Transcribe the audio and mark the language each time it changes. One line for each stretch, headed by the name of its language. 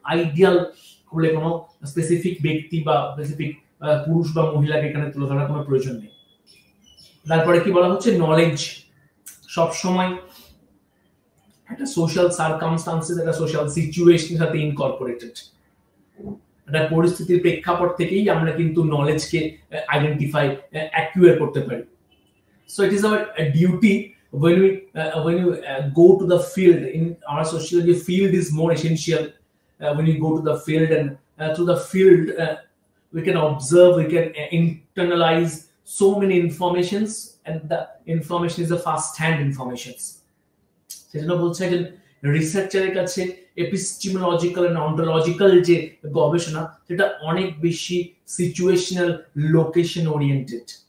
Bangla: Ideal বলে কোনো specific ব্যক্তি বা স্পেসিফিক পুরুষ বা মহিলাকে এখানে তুলে ধরার কোনো প্রয়োজন নেই। তারপরে কি বলা হচ্ছে? নলেজ সবসময় একটা সোশ্যাল সার্কামস্টান্সেস, একটা সোশ্যাল সিচুয়েশনের সাথে ইনকর্পোরেটেড। একটা পরিস্থিতির প্রেক্ষাপট থেকেই আমরা কিন্তু নলেজকে আইডেন্টিফাই, অ্যাকুয়ার করতে পারি।
English: So it is our duty when you go to the field in our sociology. Field is more essential. When you go to the field, and through the field we can observe, we can internalize so many informations, and the information is the first-hand informations.
Bangla: সেজন্য বলছে একজন রিসার্চারের কাছে epistemological and ontological যে গবেষণা, সেটা অনেক বেশি situational, location oriented.